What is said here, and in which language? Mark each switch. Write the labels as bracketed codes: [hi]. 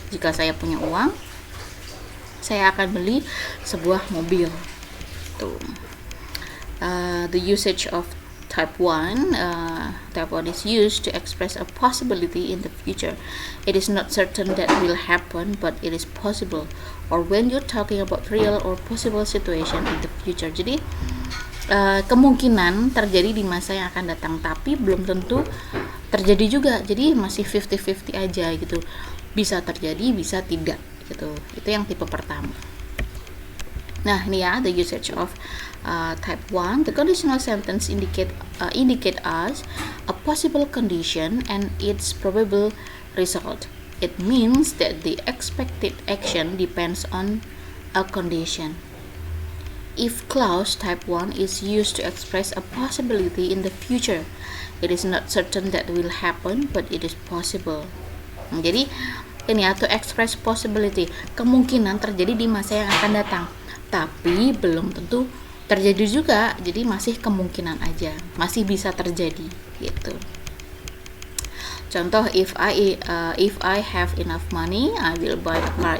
[id] Jika saya punya uang, saya akan beli sebuah mobil. Tuh. [en] The usage of type 1 is used to express a possibility in the future. It is not certain that will happen, but it is possible. Or when you're talking about real or possible situation in the future. [id] Jadi kemungkinan terjadi di masa yang akan datang, tapi belum tentu terjadi juga. Jadi masih 50-50 aja gitu. Bisa terjadi, bisa tidak gitu. Itu yang tipe pertama. Nah, ini ya, [en] the usage of type 1. The conditional sentence indicate us a possible condition and its probable result. It means that the expected action depends on a condition. If clause type 1 is used to express a possibility in the future, it is not certain that will happen, but it is possible. [id] Jadi ini [en] to express possibility, [id] kemungkinan terjadi di masa yang akan datang, tapi belum tentu terjadi juga. Jadi masih kemungkinan aja, masih bisa terjadi gitu. [en] Contoh, if I have enough money, I will buy a car.